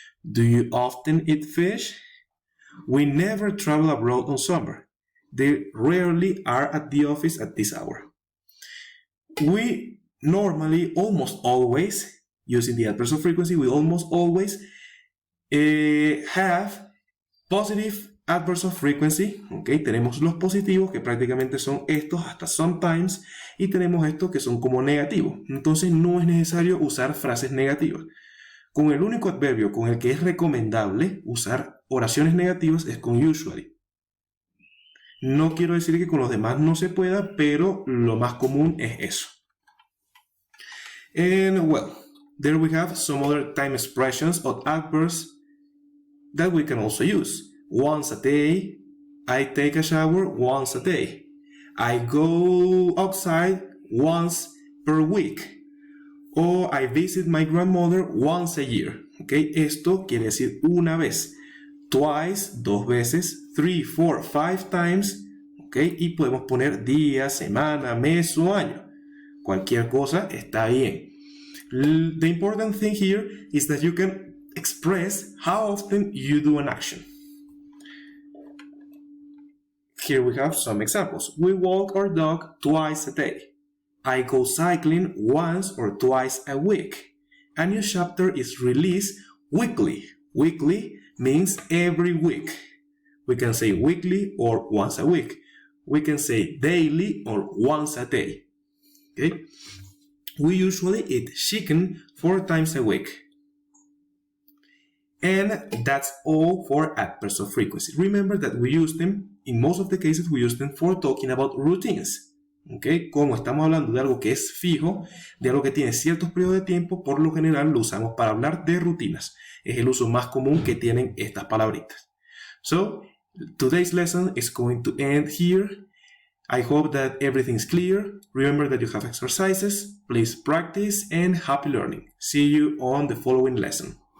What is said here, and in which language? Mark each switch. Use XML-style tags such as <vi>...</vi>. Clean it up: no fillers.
<en>Do you often eat fish? We never travel abroad on summer. They rarely are at the office at this hour. We normally, almost always, using the adverbs of frequency, we almost always have positive adverbs of frequency.</en> <es>Okay, tenemos los positivos que prácticamente son estos hasta sometimes y tenemos estos que son como negativos. Entonces no es necesario usar frases negativas. Con el único adverbio con el que es recomendable usar oraciones negativas es con usually. No quiero decir que con los demás no se pueda, pero lo más común es eso.</es> <en>And well, there we have some other time expressions or adverbs that we can also use. Once a day, I take a shower once a day. I go outside once per week. Or I visit my grandmother once a year.</en> <es>Okay, esto quiere decir una vez. Twice, dos veces.</es> <en>3, 4, 5 times.</en> <es>Okay, y podemos poner día, semana, mes o año. Cualquier cosa está bien.</es> <en>The important thing here is that you can express how often you do an action. Here we have some examples. We walk our dog twice a day. I go cycling once or twice a week. A new chapter is released weekly. Weekly means every week. We can say weekly or once a week. We can say daily or once a day. Okay? We usually eat chicken 4 times a week. And that's all for adverbs of frequency. Remember that we use them, in most of the cases, we use them for talking about routines. Okay?</en> <es>Como estamos hablando de algo que es fijo, de algo que tiene ciertos periodos de tiempo, por lo general lo usamos para hablar de rutinas. Es el uso más común que tienen estas palabritas.</es> <en>So, today's lesson is going to end here. I hope that everything's clear. Remember that you have exercises. Please practice and happy learning. See you on the following lesson.</en>